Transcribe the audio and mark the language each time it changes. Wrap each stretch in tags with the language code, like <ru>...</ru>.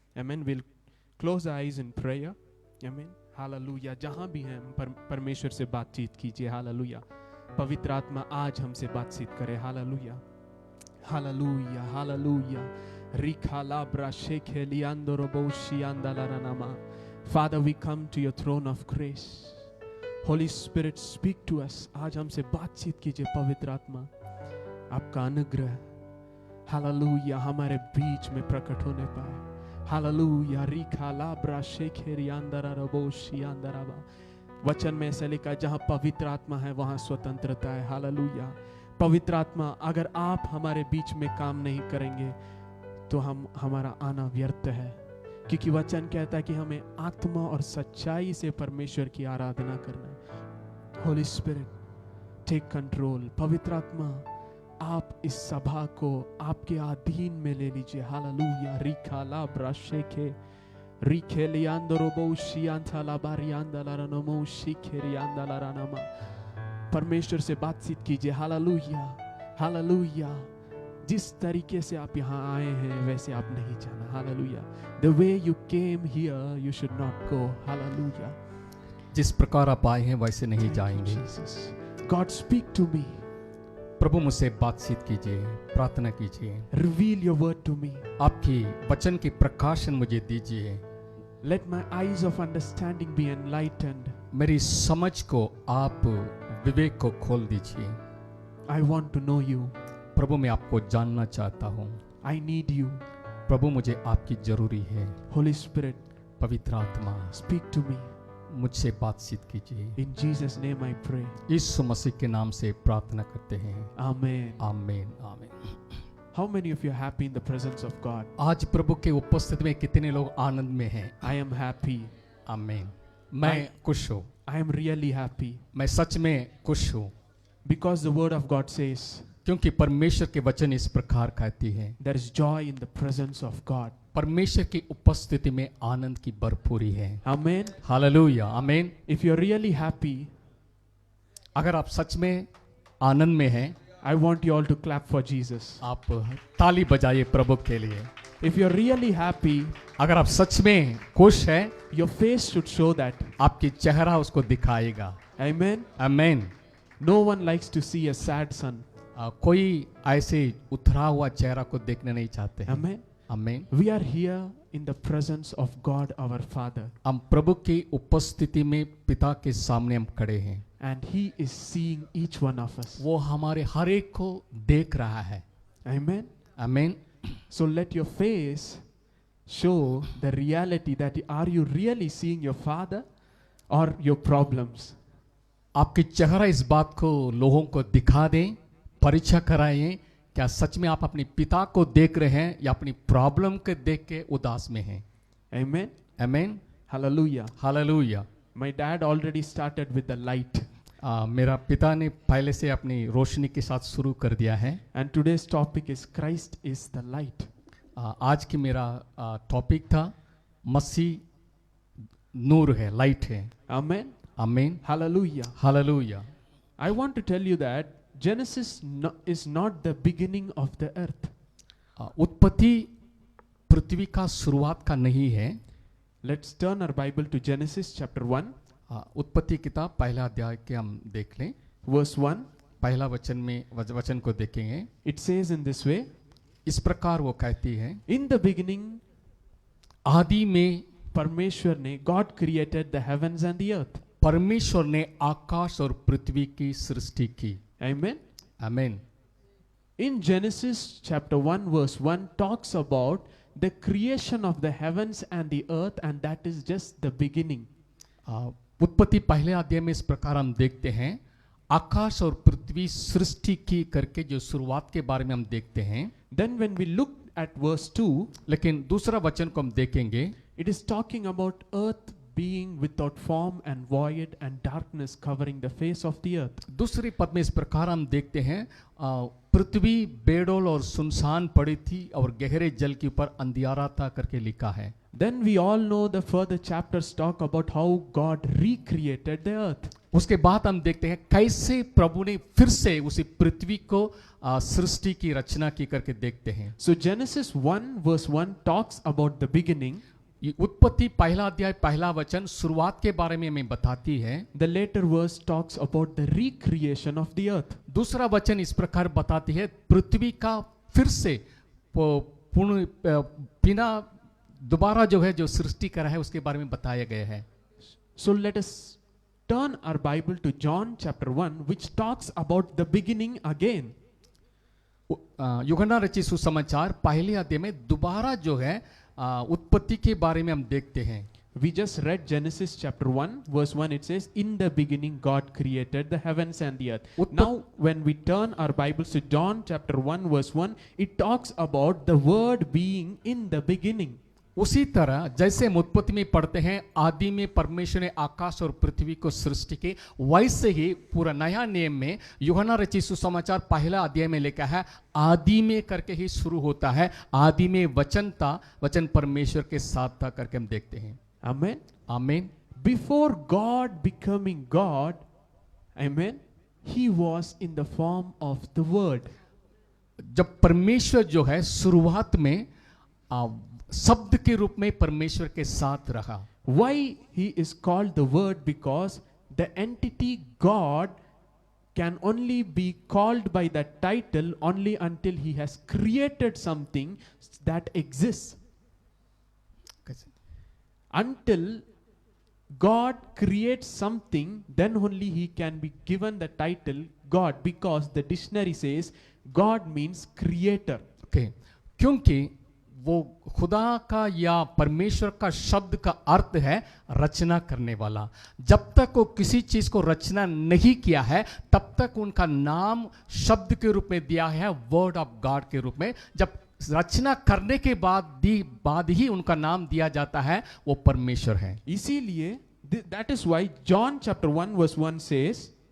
<hi>आमीन।</hi> <en>Will close eyes in prayer.</en> <hi>आमीन। Hallelujah. जहां भी हैं परमेश्वर से बातचीत कीजिए। हालेलुया। पवित्र आत्मा आज हमसे बातचीत करे। Hallelujah, hallelujah, hallelujah. रिखाला ब्राशेखेलियांदोरोबोशियांदालारानामा।</hi> <en>Father, we come to your throne of grace. Holy Spirit, speak to us.</en> <hi>आज हमसे बातचीत कीजिए पवित्र आत्मा। आपका अनुग्रह हालेलुया हमारे बीच में प्रकट होने पाए। हालेलुया। रिखाला ब्राशेखेलियांदोरोबोशियांदाराबा। वचन में ऐसा लिखा, जहां पवित्र आत्मा है वहां स्वतंत्रता है। हालेलुया। पवित्र आत्मा, अगर आप हमारे बीच में काम नहीं करेंगे तो हमारा आना व्यर्थ है, क्योंकि वचन कहता है कि हमें आत्मा और सच्चाई से परमेश्वर की आराधना करना है।</hi> <en>Holy spirit, take control.</en> <hi>पवित्र आत्मा, आप इस सभा को आपके अधीन में ले लीजिए। हालेलुया। रिखाला ब्राशेखे रिखेलियांदरोबोशियांथालाबारियांदालारानोमोशिखेरियांदालारानामा। परमेश्वर से बातचीत कीजिए। Hallelujah, hallelujah. जिस तरीके से आप यहाँ आए हैं वैसे आप नहीं जाना। Hallelujah.</hi> <en>The way you came here, you should not go. Hallelujah.</en> <hi>जिस प्रकार आप आए हैं वैसे नहीं जाएंगे।</hi> <en>Jesus. God, speak to me.</en> <hi>प्रभु मुझसे बातचीत कीजिए, प्रार्थना कीजिए।</hi> <en>Reveal your word to me.</en> <hi>आपकी वचन की प्रकाशन मुझे दीजिए।</hi> <en>Let my eyes of understanding be enlightened.</en> <hi>मेरी समझ को आप विवेक को खोल दीजिए।</hi> <en>I want to know you.</en> <hi>प्रभु मैं आपको जानना चाहता हूँ।</hi> <en>I need you.</en> <hi>प्रभु मुझे आपकी जरूरी है।</hi> <en>Holy Spirit,</en> <hi>पवित्र आत्मा,</hi> <en>speak to me.</en> <hi>मुझसे बातचीत कीजिए।</hi> <en>In Jesus' name I pray.</en> <hi>यीशु मसीह के नाम से प्रार्थना करते हैं।</hi> <en>Amen.</en> <hi>आमीन, आमीन।</hi> <en>How many of you are happy in the presence of God?</en> <hi>आज प्रभु के उपस्थिति में कितने लोग आनंद में हैं?</hi> <en>I am happy.</en> <hi>आमीन। मैं खुश हूँ।</hi> <en>I am really happy.</en> <hi>मैं सच में खुश हूँ,</hi> <en>Because the word of God says,</en> <hi>क्योंकि परमेश्वर के वचन इस प्रकार कहती है,</hi> <en>there is joy in the presence of God.</en> <hi>परमेश्वर की उपस्थिति में आनंद की भरपूरी है।</hi> <en>Amen.</en> <hi>हालेलुया, आमीन।</hi> <en>If you're really happy,</en> <hi>अगर आप सच में आनंद में हैं,</hi> <en>I want you all to clap for Jesus.</en> <hi>आप ताली बजाइए प्रभु के लिए।</hi> <en>If you're really happy,</en> <hi>अगर आप सच में खुश हैं,</hi> <en>your face should show that.</en> <hi>आपकी चेहरा उसको दिखाएगा।</hi> <en>Amen.</en> <hi>आमीन।</hi> <en>No one likes to see a sad son.</en> <hi>कोई ऐसे उथरा हुआ चेहरा को देखना नहीं चाहते हैं।</hi> <en>Amen.</en> <hi>आमीन।</hi> <en>We are here in the presence of God our Father,</en> <hi>हम प्रभु की उपस्थिति में पिता के सामने हम खड़े हैं।</hi> <en>and He is seeing each one of us.</en> <hi>वो हमारे हर एक को देख रहा है।</hi> <en>Amen.</en> <hi>आमीन।</hi> <en>So let your face show the reality that are you really seeing your Father or your problems?</en> <hi>आपकी चेहरा इस बात को लोगों को दिखा दें, परीक्षा कराएं, क्या सच में आप अपने पिता को देख रहे हैं या अपनी प्रॉब्लम को देख के उदास में हैं।</hi> <en>Amen.</en> <hi>आमीन।</hi> <en>Hallelujah.</en> <hi>Hallelujah.</hi> <en>My dad already started with the light,</en> <hi>मेरा पिता ने पहले से अपनी रोशनी के साथ शुरू कर दिया है।</hi> <en>and today's topic is Christ is the light.</en> <hi>आज की मेरा टॉपिक था मसीह नूर है, लाइट है।</hi> <en>Amen.</en> <hi>आमीन।</hi> <en>Hallelujah.</en> <hi>Hallelujah.</hi> <en>I want to tell you that Genesis is not the beginning of the earth.</en> <hi>उत्पत्ति पृथ्वी का शुरुआत का नहीं है।</hi> <en>Let's turn our Bible to Genesis chapter 1,</en> <hi>उत्पत्ति किताब पहला अध्याय के हम देख लें।</hi> <en>verse 1.</en> <hi>पहला वचन में वचन को देखेंगे।</hi> <en>It says in this way,</en> <hi>इस प्रकार वो कहती है,</hi> <en>in the beginning,</en> <hi>आदि में परमेश्वर ने,</hi> <en>God created the heavens and the earth.</en> <hi>परमेश्वर ने आकाश और पृथ्वी की सृष्टि की।</hi> <en>Amen.</en> <hi>आमीन।</hi> <en>In Genesis chapter 1 verse 1 talks about the creation of the heavens and the earth, and that is just the beginning.</en> <hi>उत्पत्ति पहले अध्याय में इस प्रकार हम देखते हैं, आकाश और पृथ्वी सृष्टि की करके जो शुरुआत के बारे में हम देखते हैं।</hi> <en>Then when we look at verse 2,</en> <hi>लेकिन दूसरा वचन को हम देखेंगे,</hi> <en>It is talking about earth being without form and void and darkness covering the face of the earth.</en> <hi>दूसरे पद में इस प्रकार हम देखते हैं, पृथ्वी बेडोल और सुनसान पड़ी थी और गहरे जल के ऊपर अंधियारा था करके लिखा है।</hi> <en>Then we all know the further chapters talk about how God recreated the earth.</en> <hi>उसके बाद हम देखते हैं कैसे प्रभु ने फिर से उसी पृथ्वी को सृष्टि की रचना की करके देखते हैं।</hi> <en>So Genesis 1 verse 1 talks about the beginning.</en> <hi>ये उत्पत्ति पहला अध्याय पहला वचन शुरुआत के बारे में हमें बताती है।</hi> <en>The later verse talks about the recreation of the earth.</en> <hi>दूसरा वचन इस प्रकार बताती है पृथ्वी का फिर से पूर्ण बिना दोबारा जो है जो सृष्टि करा है उसके बारे में बताया गया है।</hi> <en>So let us turn our Bible to John chapter 1 which talks about the beginning again.</en> <hi>यूहन्ना रचित सुसमाचार पहले अध्याय में दोबारा जो है उत्पत्ति के बारे में हम देखते हैं।</hi> <en>We just read Genesis chapter 1 verse 1. It says, in the beginning God created the heavens and the earth. Now when we turn our Bibles to John chapter 1 verse 1, it talks about the word being in the beginning.</en> <hi>उसी तरह जैसे हम उत्पत्ति में पढ़ते हैं आदि में परमेश्वर ने आकाश और पृथ्वी को सृष्टि की, वैसे ही पूरा नया नियम में यूहन्ना रचित सुसमाचार पहला अध्याय में लिखा है आदि में करके ही शुरू होता है, आदि में वचन था, वचन परमेश्वर के साथ था करके हम देखते हैं।</hi> <en>Amen.</en> <hi>आमीन।</hi> <en>Before God becoming God, amen, he was in the form of the word.</en> <hi>जब परमेश्वर जो है शुरुआत में शब्द के रूप में परमेश्वर के साथ रहा।</hi> <en>Why he is called the word? Because the entity God can only be called by that title only until he has created something that exists. Until God creates something, then only he can be given the title God, because the dictionary says God means creator. Okay.</en> <hi>क्योंकि वो खुदा का या परमेश्वर का शब्द का अर्थ है रचना करने वाला। जब तक वो किसी चीज को रचना नहीं किया है तब तक उनका नाम शब्द के रूप में दिया है</hi> <en>word of God</en> <hi>के रूप में। जब रचना करने के बाद ही उनका नाम दिया जाता है, वो परमेश्वर है। इसीलिए</hi> <en>that is why John chapter 1 verse 1 says,</en>